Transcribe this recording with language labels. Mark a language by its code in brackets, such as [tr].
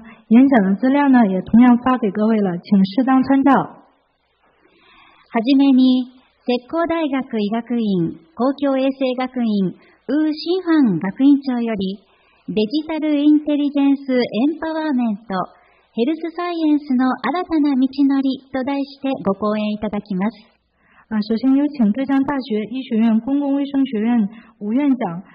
[zh] 演講的資料呢，也同樣發給各位了，請適當參照。 [ja] はじめに、浙江大学医学院公共衛生学院ウー・シンファン学院長より、デジタルインテリジェンスエンパワーメントヘルスサイエンスの新たな道のりと題してご講演いただきます。 [zh] 首先有请浙江大学医学院公共卫生学院吴院长。